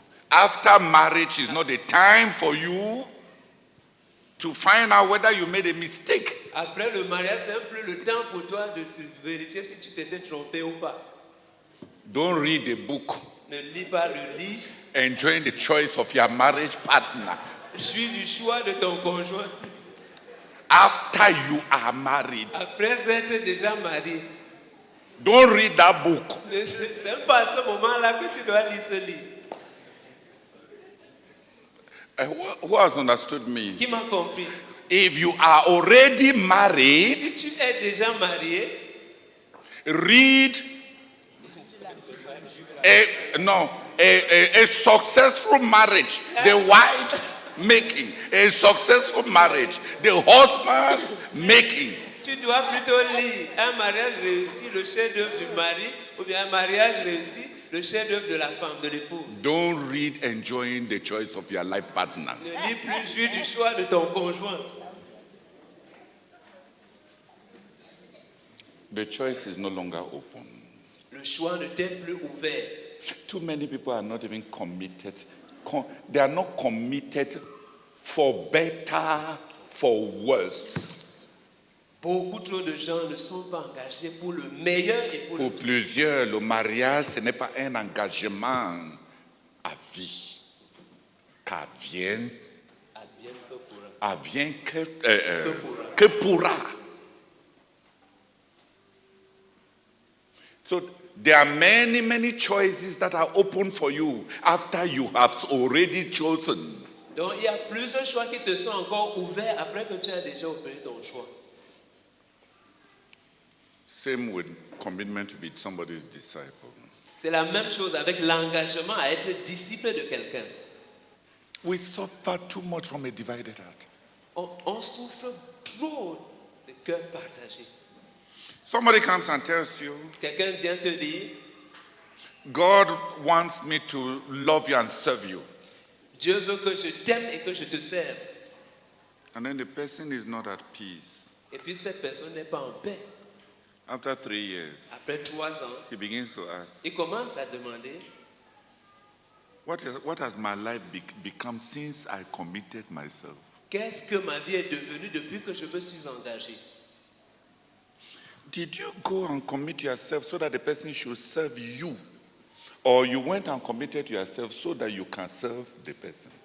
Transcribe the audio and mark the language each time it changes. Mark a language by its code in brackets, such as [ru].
[en] after marriage is not the time for you to find out whether you made a mistake. [fr] après le mariage, c'est un peu le temps pour toi de te vérifier si tu t'étais trompé ou pas. [en] Don't read the book [fr] Ne lis pas le livre, [en] enjoying the choice of your marriage partner [fr] suis du choix de ton conjoint. [en] after you are married. [fr] Après être déjà marié, [en] Don't read that book. [fr] c'est même pas à ce moment-là que tu dois lire ce livre. [en] Who has understood me? [fr] Qui m'a compris? [en] If you are already married, [fr] Si tu es déjà marié, [en] read a successful marriage, the wife's making, a successful marriage, the husband's making. [fr] tu dois plutôt lire un mariage réussi, le chef-d'œuvre du mari, ou bien un mariage réussi, le chef-d'œuvre de la femme, de l'épouse. [en] Don't read enjoying the choice of your life partner. [fr] Ne lis plus jouir du choix de ton conjoint. [en] The choice is no longer open. [fr] Le choix ne t'est plus ouvert. [en] Too many people are not even committed. They are not committed for better, for worse. [fr] Beaucoup trop de gens ne sont pas engagés pour le meilleur et pour le Pour plusieurs, le mariage, ce n'est pas un engagement à vie. Qu'advienne advienne que pourra. advient que, pourra. que pourra. [en] So there are many, many choices that are open for you after you have already chosen. [fr] Donc il y a plusieurs choix qui te sont encore ouverts après que tu as déjà opéré ton choix. [en] Same with commitment to be somebody's disciple. [fr] C'est la même chose avec l'engagement à être disciple de quelqu'un. [en] We suffer too much from a divided heart. [fr] On souffre trop de cœur partagé. [en] Somebody comes and tells you, [fr] Quelqu'un vient te dire, [en] God wants me to love you and serve you. [fr] Dieu veut que je t'aime et que je te serve. [en] And then the person is not at peace. [fr] Et puis cette personne n'est pas en paix. [en] After 3 years, [fr] Après 3 ans, [en] he begins to ask, [fr] il commence à demander, [en] what has my life become since I committed myself? [fr] qu'est-ce que ma vie est devenue depuis que je me suis engagé? [en] Did you go and commit yourself so that the person should serve you? Or you went and committed yourself so that you can serve the person?